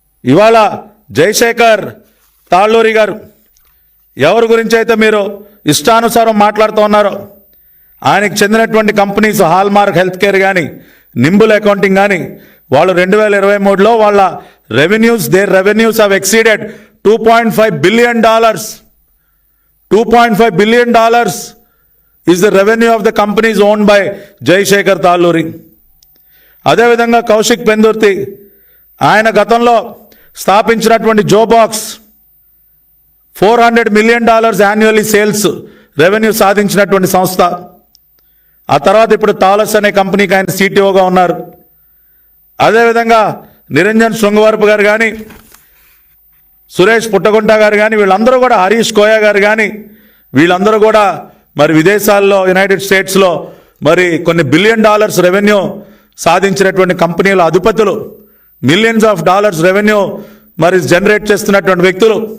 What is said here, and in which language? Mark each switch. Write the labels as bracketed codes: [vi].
[te] ఇవాళ జయశేఖర్ తాళ్ళూరి గారు ఎవరి గురించి అయితే మీరు ఇష్టానుసారం మాట్లాడుతూ ఉన్నారో, ఆయనకు చెందినటువంటి కంపెనీస్ హాల్మార్క్ హెల్త్ కేర్ కానీ, నింబుల్ అకౌంటింగ్ కానీ, వాళ్ళు 2023లో వాళ్ళ [en] Their revenues have exceeded $2.5 billion. $2.5 billion is the revenue of the companies owned by Jayashekhar Talluri. [te] అదేవిధంగా కౌశిక్ పెందుర్తి, ఆయన గతంలో స్థాపించినటువంటి జోబాక్స్ $400 million యాన్యువల్లీ సేల్స్ రెవెన్యూ సాధించినటువంటి సంస్థ. ఆ తర్వాత ఇప్పుడు తాలస్ అనే కంపెనీకి ఆయన సిటిఓగా ఉన్నారు. అదేవిధంగా నిరంజన్ శృంగవరపు గారు కానీ, సురేష్ పుట్టగుంట గారు కానీ, వీళ్ళందరూ కూడా, హరీష్ కోయా గారు కానీ, వీళ్ళందరూ కూడా మరి విదేశాల్లో, యునైటెడ్ స్టేట్స్లో మరి కొన్ని $1 billion రెవెన్యూ సాధించినటువంటి కంపెనీల అధిపతులు, $millions రెవెన్యూ మరి జనరేట్ చేస్తున్నటువంటి వ్యక్తులు.